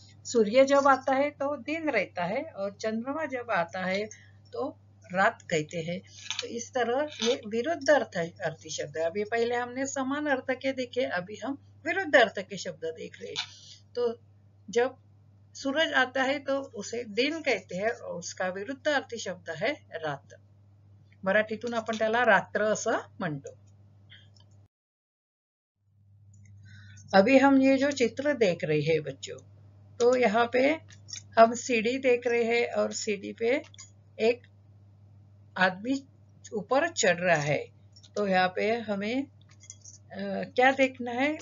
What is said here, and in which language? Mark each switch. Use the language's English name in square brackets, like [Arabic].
[Hindi] सूर्य जब आता है तो दिन रहता है, और चंद्रमा जब आता है तो रात कहते हैं। तो इस तरह ये विरुद्ध अर्थी शब्द है। अभी पहले हमने समान अर्थ के देखे, अभी हम विरुद्ध अर्थ के शब्द देख रहे हैं। तो जब सूरज आता है तो उसे दिन कहते हैं, और उसका विरुद्ध अर्थी शब्द है रात. [Marathi] मराठीतून आपण त्याला रात्र असं म्हणतो. [Hindi] अभी हम ये जो चित्र देख रहे हैं बच्चों, तो यहाँ पे हम सीढ़ी देख रहे हैं, और सीढ़ी पे एक आदमी ऊपर चढ़ रहा है। तो यहाँ पे हमें क्या देखना है?